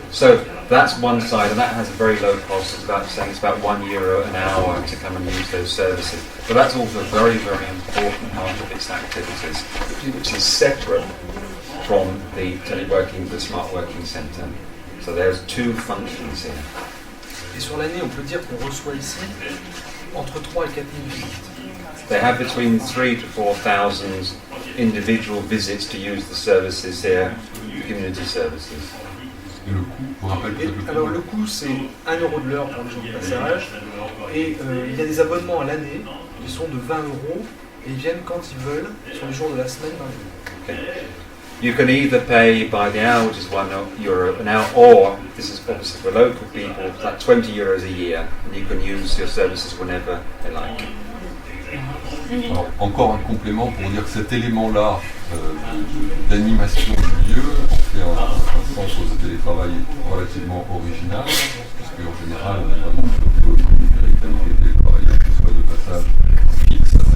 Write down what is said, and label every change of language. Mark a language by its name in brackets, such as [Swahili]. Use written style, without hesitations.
[English] So that's one side, and that has a very low cost. It's about €1 an hour to come and use those services. But that's also a very, very important part of its activities, which is separate from the teleworking, the smart working centre. So there's two functions here. [French] Et sur l'année, on peut dire qu'on reçoit ici entre 3 et 4 000 visites. [English] They have between 3,000 to 4,000 individual visits to use the services here, community services. [French] Et le coût, pour rappel, alors le coût c'est 1 euro de l'heure pour les jours de passage, et il y a des abonnements à l'année qui sont de 20 euros, et ils viennent quand ils veulent, sur les jours de la semaine. [English] Okay. You can either pay by the hour, which is €1 an hour, or this is obviously for local people, it's like €20 a year, and you can use your services whenever they like. [French] Alors, encore un complément pour dire que cet élément-là d'animation du lieu en fait un centre de télétravail relativement original, puisque en général on est vraiment sur le qualité de télétravailleurs qui soit de passage fixe.